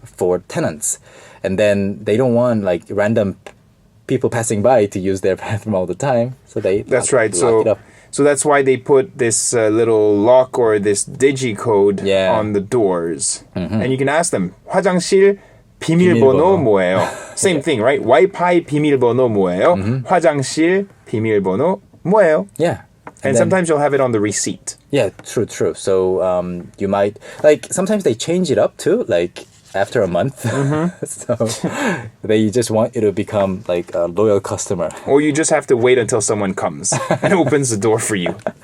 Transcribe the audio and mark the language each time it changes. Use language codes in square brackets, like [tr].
[en] for tenants, and then they don't want like random people passing by to use their bathroom all the time, so they That's lock- right. lock it up. So that's why they put this little lock or this digi code Yeah. on the doors. And you can ask them, [ko] 화장실 비밀번호 비밀번호. 뭐예요? [en] Same thing, right? [ko] 와이파이 비밀번호 뭐예요? 화장실 비밀번호 뭐예요? [en] Yeah. And then- sometimes you'll have it on the receipt. Yeah, true. So you might like sometimes they change it up too. Like after a month. So they just want you to become like a loyal customer. Or you just have to wait until someone comes and opens the door for you.